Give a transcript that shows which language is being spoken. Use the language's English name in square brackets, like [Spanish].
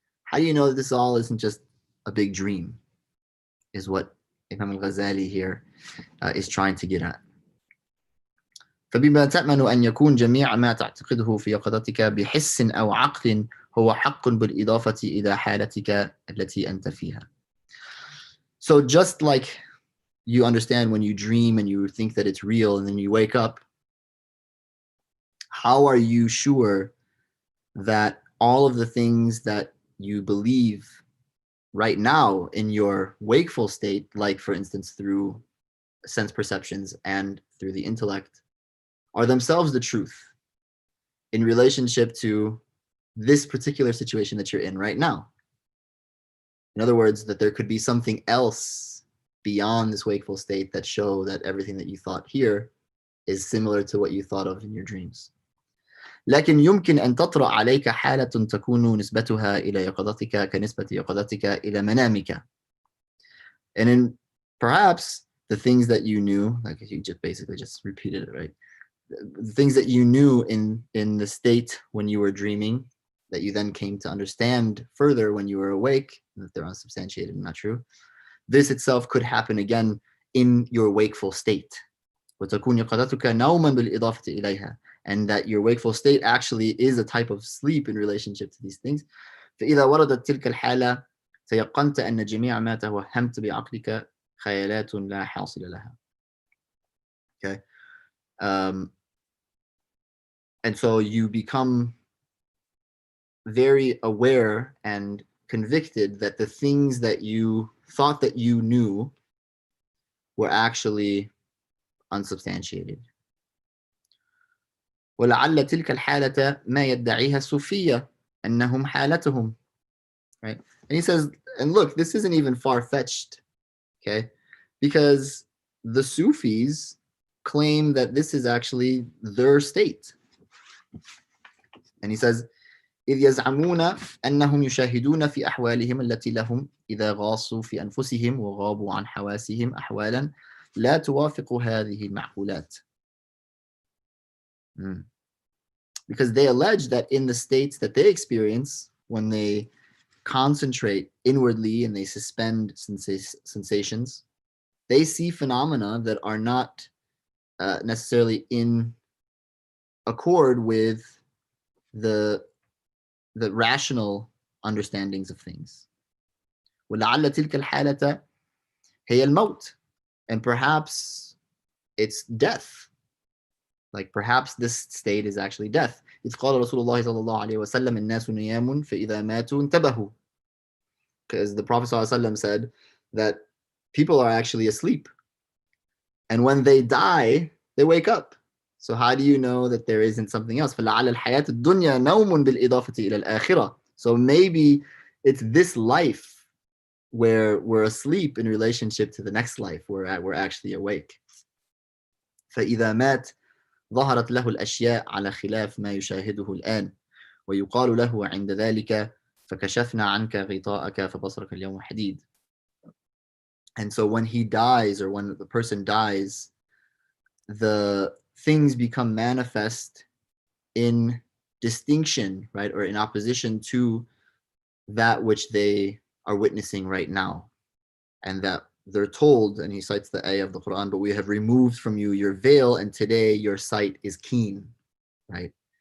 [English] How do you know that this all isn't just a big dream, is what Imam al-Ghazālī here is trying to get at. [Arabic] فبما تأمن أن يكون جميع ما تعتقده في يقظتك بحس أو عقل هو حق بالإضافة إلى حالتك التي أنت فيها. [English] So just like you understand when you dream and you think that it's real and then you wake up, how are you sure that all of the things that you believe right now in your wakeful state, like for instance through sense perceptions and through the intellect, are themselves the truth in relationship to this particular situation that you're in right now. In other words, that there could be something else beyond this wakeful state that show that everything that you thought here is similar to what you thought of in your dreams. [Arabic] لكن يمكن أن تطرأ عليك حالة تكون نسبتها إلى يقظتك كنسبة يقظتك إلى منامك. [English] And then perhaps the things that you knew, like you just basically just repeated it, right? The things that you knew in the state when you were dreaming, that you then came to understand further when you were awake, that they're unsubstantiated and not true. This itself could happen again in your wakeful state. [Arabic] وتكون يقظتك نوما بالإضافة إليها. [English] And that your wakeful state actually is a type of sleep in relationship to these things. [Arabic] فإذا وردت تلك الحالة تيقنت أن جميع ما توهمت بعقلك خيالات لا حاصل لها. [English] Okay. And so you become very aware and convicted that the things that you thought that you knew were actually unsubstantiated. [Arabic] ولعل تلك الحالة ما يدعيها الصوفية أنهم حالتهم. [English] Right? And he says, and look, this isn't even far-fetched, okay? Because the Sufis claim that this is actually their state. And he says, [Arabic] إذ يزعمون أنهم يشاهدون في أحوالهم التي لهم إذا غاصوا في أنفسهم وغابوا عن حواسهم أحوالا لا توافق هذه المعقولات. [English] Because they allege that in the states that they experience, when they concentrate inwardly and they suspend sensations, they see phenomena that are not necessarily in accord with the rational understandings of things. [Arabic] ولعل تلك الحالة هي الموت. [English] And perhaps it's death. Like perhaps this state is actually death. [Arabic] إذ قال رسول الله صلى الله عليه وسلم الناس نيام فإذا ماتوا انتبهوا. [English] Because the Prophet ﷺ said that people are actually asleep. And when they die, they wake up. So how do you know that there isn't something else? [Arabic] فلعل الحياة الدنيا نوم بالإضافة إلى الآخرة. [English] So maybe it's this life where we're asleep in relationship to the next life where we're actually awake. [Arabic] فإذا مات ظهرت له الأشياء على خلاف ما يشاهده الآن ويقال له عند ذلك فكشفنا عنك غطاءك فبصرك اليوم حديد. [English] And so when he dies, or when the person dies, the things become manifest in distinction, right, or in opposition to that which they are witnessing right now. And that they're told, and he cites the ayah of the Quran, but we have removed from you your veil, and today your sight is keen, right?